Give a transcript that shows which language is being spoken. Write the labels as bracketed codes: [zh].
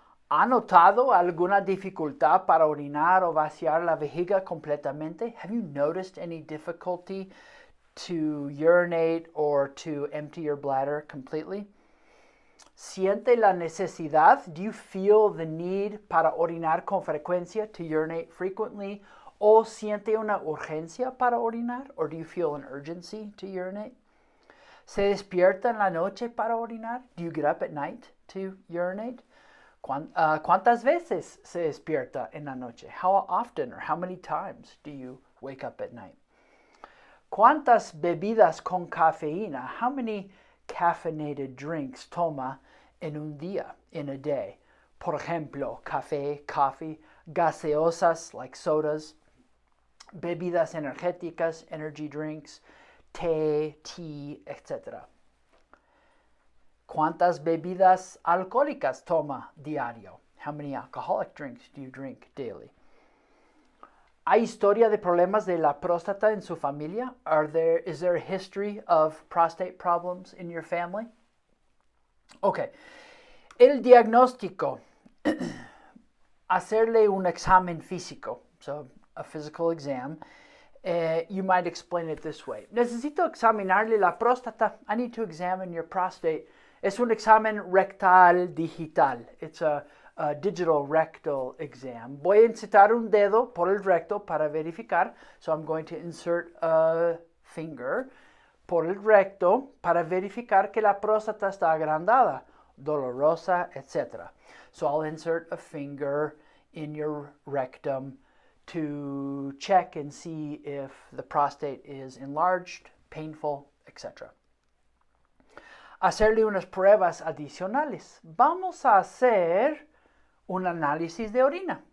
[es] ¿Ha notado alguna dificultad para orinar o vaciar la vejiga completamente? [en] Have you noticed any difficulty to urinate or to empty your bladder completely? [es] ¿Siente la necesidad? [en] Do you feel the need [es] para orinar con frecuencia, [en] to urinate frequently? [es] ¿O siente una urgencia para orinar? [en] Or do you feel an urgency to urinate? [es] ¿Se despierta en la noche para orinar? [en] Do you get up at night to urinate? [es] ¿Cuántas veces se despierta en la noche? [en] How often or how many times do you wake up at night? [es] ¿Cuántas bebidas con cafeína? [en] How many caffeinated drinks [es] toma en un día, [en] in a day? [es] Por ejemplo, café, coffee, gaseosas [en] like sodas, [es] bebidas energéticas, [en] energy drinks, [es] té, tea, etc. ¿Cuántas bebidas alcohólicas toma diario? [en] How many alcoholic drinks do you drink daily? [es] ¿Hay historia de problemas de la próstata en su familia? [en] Is there a history of prostate problems in your family? [es] Okay. El diagnóstico. Hacerle un examen físico. [en] So, a physical exam. You might explain it this way. [es] Necesito examinarle la próstata. [en] I need to examine your prostate. [es] Es un examen rectal digital. [en] It's a digital rectal exam. [es] Voy a insertar un dedo por el recto para verificar. [en] So I'm going to insert a finger [es] por el recto para verificar que la próstata está agrandada, dolorosa, etc. [en] So I'll insert a finger in your rectum to check and see if the prostate is enlarged, painful, etc. [es] Hacerle unas pruebas adicionales. Vamos a hacer un análisis de orina.